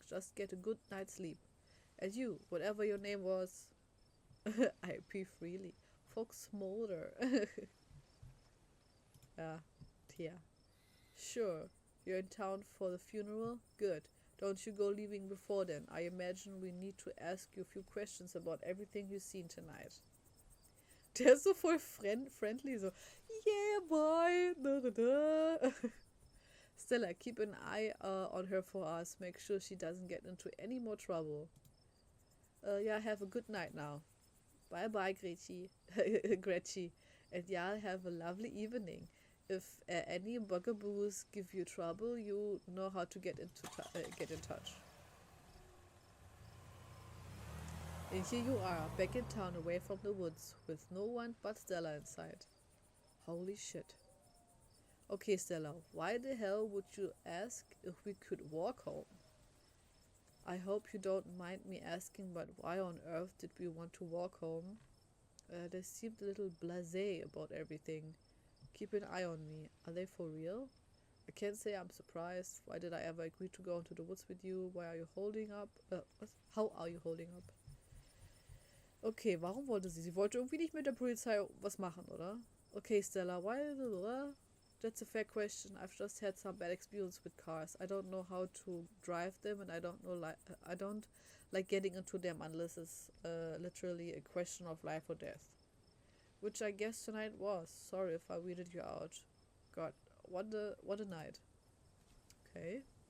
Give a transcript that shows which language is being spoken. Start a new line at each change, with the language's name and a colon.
English: Just get a good night's sleep. And you, whatever your name was, I pee freely. Fox Mulder. Tia. Sure, you're in town for the funeral? Good. Don't you go leaving before then. I imagine we need to ask you a few questions about everything you've seen tonight.
German: Der ist so voll friendly, so,
English: yeah, boy. Da, da, da. Stella, keep an eye on her for us. Make sure she doesn't get into any more trouble. Yeah, have a good night now. Bye-bye, Gretchen. And yeah, have a lovely evening. If any bugaboos give you trouble, you know how to get in touch. And here you are, back in town, away from the woods, with no one but Stella inside. Holy shit. Okay, Stella, why the hell would you ask if we could walk home? I hope you don't mind me asking, but why on earth did we want to walk home? They seemed a little blasé about everything. Keep an eye on me. Are they for real? I can't say I'm surprised. Why did I ever agree to go into the woods with you? Why are you holding up?
German: Was?
English: How are you holding up?
German: Okay, warum wollte sie? Sie wollte irgendwie nicht mit der Polizei was machen, oder?
English: Okay, Stella, why? That's a fair question. I've just had some bad experience with cars. I don't know how to drive them, and I don't like getting into them unless it's literally a question of life or death. Which I guess tonight was. Sorry if I weirded you out. God, what a night. Okay.